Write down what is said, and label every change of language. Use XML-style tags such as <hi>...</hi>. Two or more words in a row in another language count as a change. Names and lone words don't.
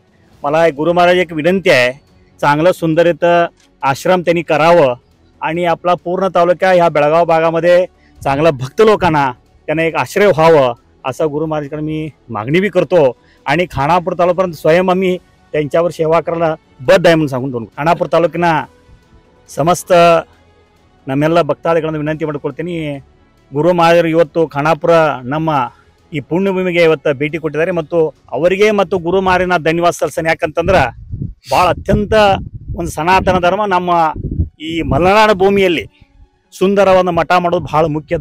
<mr>मला एक गुरु महाराज एक विनंती आहे, चांगलं सुंदर इथं आश्रम त्यांनी करावं आणि आपला पूर्ण तालुका ह्या बेळगाव भागामध्ये चांगलं भक्त लोकांना त्यांना एक आश्रय व्हावं असं गुरु महाराजांकडे मी मागणी बी करतो. आणि खानापूर तालुक्यापर्यंत स्वयं आम्ही त्यांच्यावर सेवा करायला बद्ध आहे म्हणून सांगून खानापूर</mr> <kn>ತಾಲೂಕಿನ ಸಮಸ್ತ ನಮ್ಮೆಲ್ಲ ಭಕ್ತಾದಿಗಳನ್ನು ವಿನಂತಿ ಮಾಡಿಕೊಳ್ತೀನಿ. ಗುರು ಮಹಾರಾಜರು ಇವತ್ತು ಖಾನಾಪುರ ನಮ್ಮ ಈ ಪುಣ್ಯಭೂಮಿಗೆ ಇವತ್ತು ಭೇಟಿ ಕೊಟ್ಟಿದ್ದಾರೆ ಮತ್ತು ಅವರಿಗೆ ಮತ್ತು ಗುರು ಮಹಾರಾಜನ ಧನ್ಯವಾದ ಸಲ್ಲಿಸ್ತಾನೆ. ಯಾಕಂತಂದ್ರೆ ಭಾಳ ಅತ್ಯಂತ ಒಂದು ಸನಾತನ ಧರ್ಮ ನಮ್ಮ ಈ ಮಲೆನಾಡು ಭೂಮಿಯಲ್ಲಿ ಸುಂದರ ಒಂದು ಮಠ ಮಾಡೋದು ಭಾಳ ಮುಖ್ಯದ.</kn>